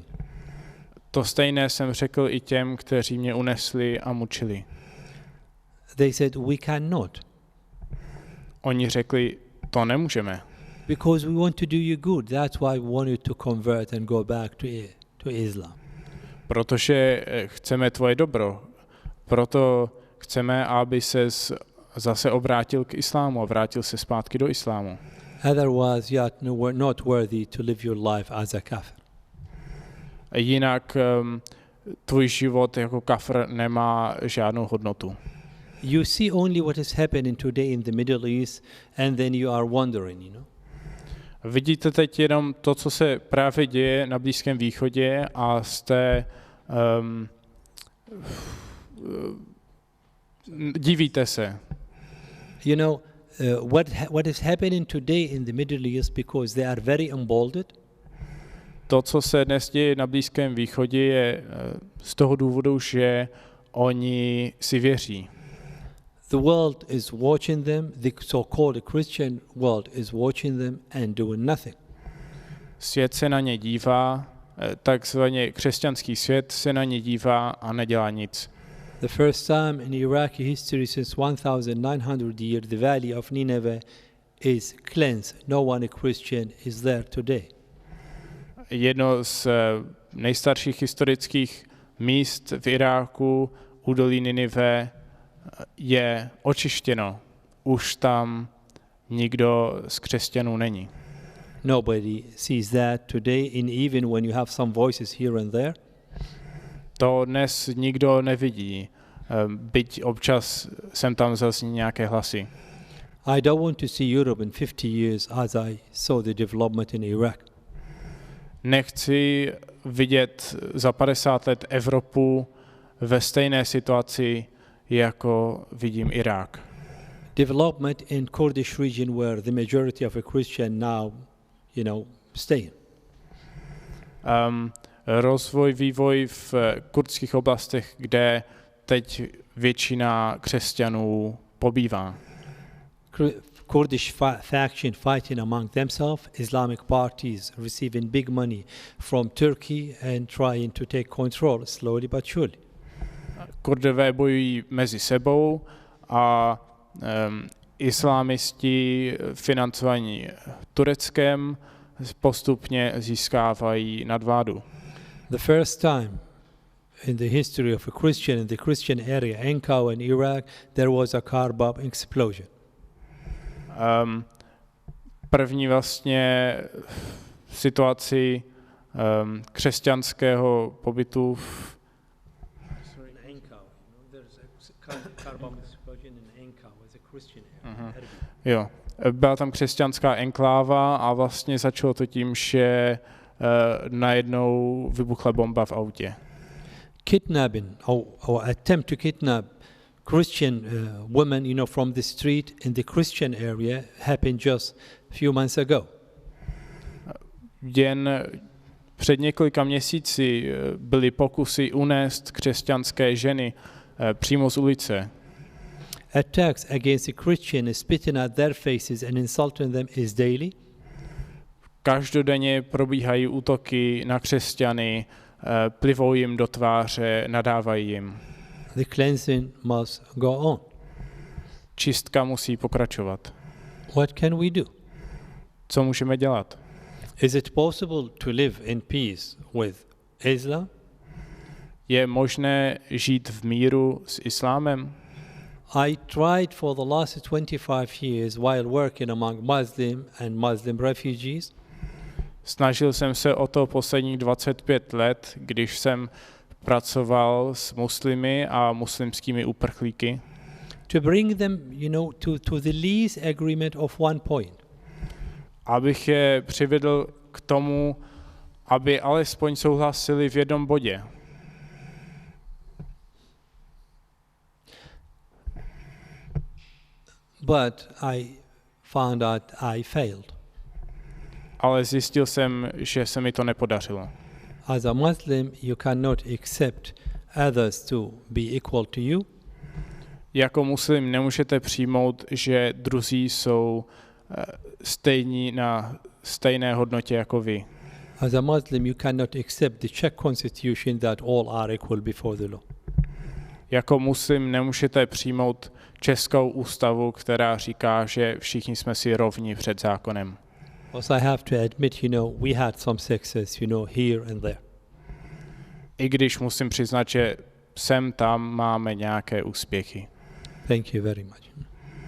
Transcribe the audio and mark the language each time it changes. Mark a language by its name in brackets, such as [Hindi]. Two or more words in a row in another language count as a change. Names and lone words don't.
[Czech] To stejné jsem řekl i těm, kteří mě unesli a mučili. [English] They said, we cannot. [Czech] Oni řekli, to nemůžeme. [English] Because we want to do you good. That's why we want you to convert and go back to Islam. [Czech] Protože chceme tvoje dobro. Proto chceme, aby ses zase obrátil k islámu a vrátil se zpátky do islámu. [English] Otherwise, you are not worthy to live your life as a kafir. [Czech] Jinak tvůj život jako kafir nemá žádnou hodnotu. [English] You see only what is happening today in the Middle East and then you are wondering, [Czech] Vidíte teď jenom to, co se právě děje na Blízkém východě a jste divíte se. [English] What is happening today in the Middle East because they are very emboldened. [Czech] To, co se dnes děje na Blízkém východě, je z toho důvodu, že oni si věří. [English] The world is watching them, the so-called Christian world is watching them and doing nothing. [Czech] Svět se na ně dívá, takzvaně křesťanský svět se na ně dívá a nedělá nic. [English] The first time in Iraqi history since 1900 years, the valley of Nineveh is cleansed. No one Christian is there today. [Czech] Jedno z nejstarších historických míst v Iráku, údolí Ninive, je očištěno. Už tam nikdo z křesťanů není. [English] Nobody sees that today, even when you have some voices here and there. [Czech] To dnes nikdo nevidí, byť občas sem tam zazní nějaké hlasy. [English] I don't want to see Europe in 50 years as I saw the development in Iraq. [Czech] Nechci vidět za 50 let Evropu ve stejné situaci, jako vidím Irák. [English] Development in Kurdish region where the majority of a Christian now, stay. [Czech] Vývoj v kurdských oblastech, kde teď většina křesťanů pobývá. [English] Kurdish faction fighting among themselves, Islamic parties receiving big money from Turkey and trying to take control slowly but surely. [Czech] Kurdové bojují mezi sebou a islámisti financovaní Tureckem postupně získávají nadvládu. [English] The first time in the history of a Christian in the Christian area, Ankara in Iraq, there was a car bomb explosion. [Czech] První vlastně situaci křesťanského pobytu v Jo, byla tam křesťanská enkláva a vlastně začalo to tím, že najednou vybuchla bomba v autě. [English] Kidnapping or attempt to kidnap Christian women, from the street in the Christian area happened just a few months ago. [Czech] Jen před několika měsíci byly pokusy unést křesťanské ženy přímo z ulice. [English] Attacks against a Christian, spitting at their faces and insulting them is daily. [Czech] Každodenně probíhají útoky na křesťany, plivou jim do tváře, nadávají jim. [English] The cleansing must go on. [Czech] Čistka musí pokračovat. [English] What can we do? [Czech] Co můžeme dělat? [English] Is it possible to live in peace with Islam? [Czech] Je možné žít v míru s islámem? [English] I tried for the last 25 years while working among Muslim and Muslim refugees [Czech] Snažil jsem se o to posledních 25 let, když jsem pracoval s muslimy a muslimskými uprchlíky, [English] to bring them, to the lease agreement of one point. [Czech] abych je přivedl k tomu, aby alespoň souhlasili v jednom bodě. [English] But I found out I failed. [Czech] Ale zjistil jsem, že se mi to nepodařilo. [English] As a Muslim, you cannot accept others to be equal to you. [Czech] Jako muslim nemůžete přijmout, že druzí jsou stejní na stejné hodnotě jako vy. [English] As a Muslim, you cannot accept the Czech constitution that all are equal before the law. [Czech] Jako muslim nemůžete přijmout českou ústavu, která říká, že všichni jsme si rovni před zákonem. [English] Also, I have to admit, we had some success, here and there. [Czech] I když musím přiznat, že sem tam máme nějaké úspěchy. [English] Thank you very much.